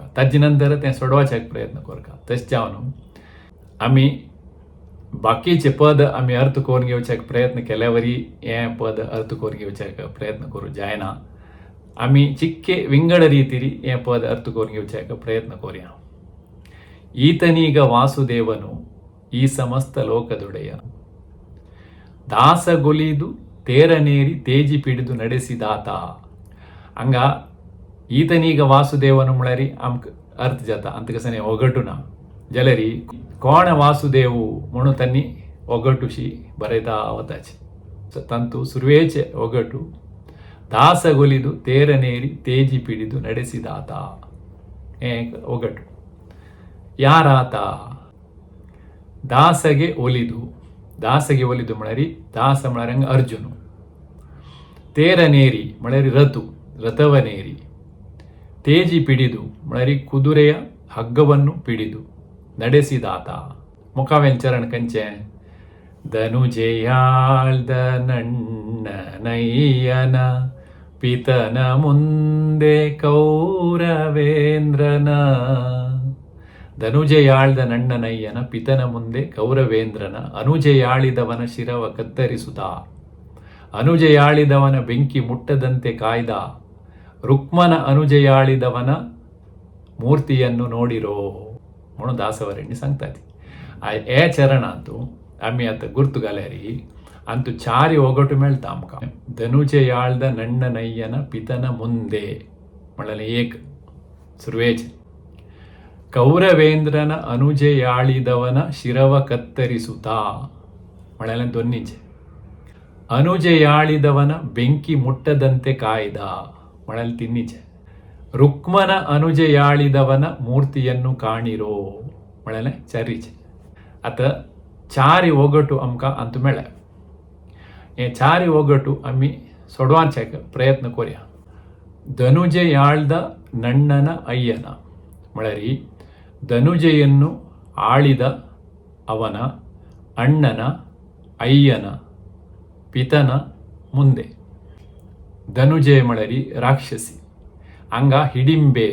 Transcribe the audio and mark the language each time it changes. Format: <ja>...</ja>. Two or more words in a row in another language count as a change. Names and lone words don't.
<kok>ताजे नंतर तें सोडवाच्याक प्रयत्न करता. तशें जावन आमी बाकीचे पद आमी अर्थ करून घेवच्याक प्रयत्न केल्या वरी हें पद अर्थ करून घेवच्याक प्रयत्न करूं जायना. आमी चिक्के विंगड रितीरी हें पद अर्थ करून घेवच्याक प्रयत्न करुया.</kok> <kn>ಈತನೀಗ ವಾಸುದೇವನು ಈ ಸಮಸ್ತ ಲೋಕದೊಡೆಯ ದಾಸಗೊಲಿದು ತೇರನೇರಿ ತೇಜಿ ಪಿಡಿದು ನಡೆಸಿದಾತ. ಹಂಗ ಈತನೀಗ ವಾಸುದೇವನು</kn> <kok>म्हळ्यार आमकां अर्थ जाता. अंत कसं ओगटूना जाल्यार कोण वासुदेव म्हणून त्यांनी ओगटुशी बरयता वताचे. तांतू सुरवेचे ओगटू</kok> <kn>दासಗೊಲಿದು ತೇರನೇರಿ ತೇಜಿ ಪಿಡಿದು ನಡೆಸಿದಾತ.</kn> <kok>हें ओगटू.</kok> <kn>ಯಾರಾತ? ದಾಸಗೆ ಒಲಿದು. ದಾಸಗೆ ಒಲಿದು</kn> <kok>म्हळ्यार दास म्हळ्यार अर्जुन.</kok> <kn>ತೇರನೇರಿ म्हळ्यार ರತು ರಥವನೇರಿ. ತೇಜಿ ಪಿಡಿದು म्हळ्यार ಕುದುರೆಯ ಹಗ್ಗವನ್ನು ಪಿಡಿದು ನಡೆಸಿದಾತ. ಮುಖವೆಂಚರಣ ಕಂಚೆ ಧನುಜೆಯಾಳ್ದ ನನ್ನನಯ್ಯನ ಪಿತನ ಮುಂದೆ ಕೌರವೇಂದ್ರನ. ಧನುಜೆಯಾಳ್ದ ನಣ್ಣನಯ್ಯನ ಪಿತನ ಮುಂದೆ ಕೌರವೇಂದ್ರನ ಅನುಜೆಯಾಳಿದವನ ಶಿರವ ಕತ್ತರಿಸುತ್ತ. ಅನುಜೆಯಾಳಿದವನ ಬೆಂಕಿ ಮುಟ್ಟದಂತೆ ಕಾಯ್ದ. ರುಕ್ಮನ ಅನುಜೆಯಾಳಿದವನ ಮೂರ್ತಿಯನ್ನು ನೋಡಿರೋ</kn> <kok>म्हणून दासवरेण्य सांगतात. हे चरण अंतू आमी आतां गुर्तु घाल्यारी अंतू चारी ओगटू मेळटा आमकां.</kok> <kn>ಧನುಜೆಯಾಳ್ದ ನಣ್ಣನಯ್ಯನ ಪಿತನ ಮುಂದೆ</kn> <kok>म्हळ्यार एक सुरवेचे.</kok> <kn>ಕೌರವೇಂದ್ರನ ಅನುಜೆಯಾಳಿದವನ ಶಿರವ ಕತ್ತರಿಸುತ್ತಾ</kn> <kok>म्हळ्यार दोन्हीचे.</kok> <kn>ಅನುಜೆಯಾಳಿದವನ ಬೆಂಕಿ ಮುಟ್ಟದಂತೆ ಕಾಯ್ದ</kn> <kok>म्हळ्यार तिन्हीचे.</kok> <kn>ರುಕ್ಮನ ಅನುಜೆಯಾಳಿದವನ ಮೂರ್ತಿಯನ್ನು ಕಾಣಿರೋ</kn> <kok>म्हळ्यार चारीचे. आतां चारी ओगटू आमकां अंतू मेळ्ळे. हे चारी ओगटू आमी सोडवाचेक प्रयत्न करुया.</kok> <kn>ಧನುಜೆಯಾಳ್ದ ನಣ್ಣನ ಅಯ್ಯನ ಮಳರಿ ಧನುಜೆಯನ್ನು ಆಳಿದ ಅವನ ಅಣ್ಣನ ಅಯ್ಯನ ಪಿತನ ಮುಂದೆ. ಧನುಜೆ ಮಳರಿ ರಾಕ್ಷಸಿ ಅಂಗ ಹಿಡಿಂಬೆ.</kn>